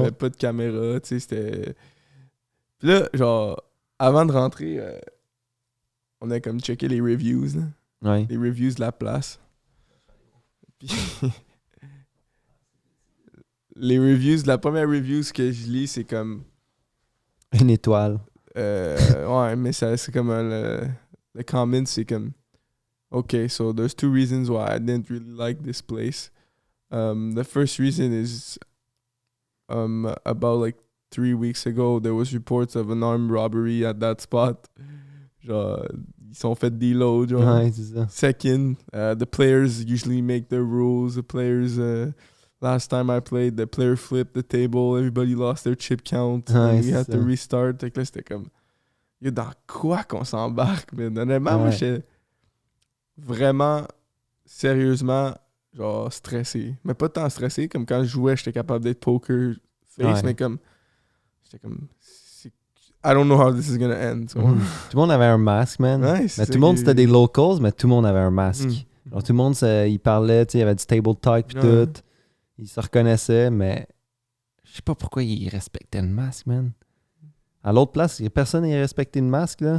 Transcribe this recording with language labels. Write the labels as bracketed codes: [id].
[fr] avait pas de caméra, tu sais, c'était... Puis là, genre, avant de rentrer, on a comme checké les reviews, là. Ouais. Les reviews de la place. Puis... les reviews, la première review que je lis, c'est comme... Une étoile. Ouais, mais c'est comme le comment, c'est comme... [en] Okay, so there's two reasons why I didn't really like this place. The first reason is about like 3 weeks ago, there was reports of an armed robbery at that spot. [fr] Genre, ils sont fait deload, genre. Ouais, c'est ça. [en] Second, the players usually make their rules. The players, last time I played, the player flipped the table. Everybody lost their chip count. [fr] Ouais, [en] And we [fr] c'est [en] had to [fr] ça. [en] restart. [fr] Fait que là, c'était comme, yo, dans quoi qu'on s'embarque, man? Honnêtement, moi, Ouais. j'étais vraiment, sérieusement, genre, stressé. Mais pas tant stressé, comme quand je jouais, j'étais capable d'être poker face, Ouais. mais comme, j'étais comme, [en] I don't know how this is gonna end. [fr] tu vois. Mhm. Tout le monde avait un masque, man. Ouais, Mais c'est tout le monde, que- c'était des locals, mais tout le monde avait un masque. Mm. Genre, tout le monde, il parlait, tu sais, il y avait du table talk pis Ouais. tout. Ils se reconnaissaient, mais je sais pas pourquoi ils respectaient le masque, man. À l'autre place, personne n'y respectait le masque, là.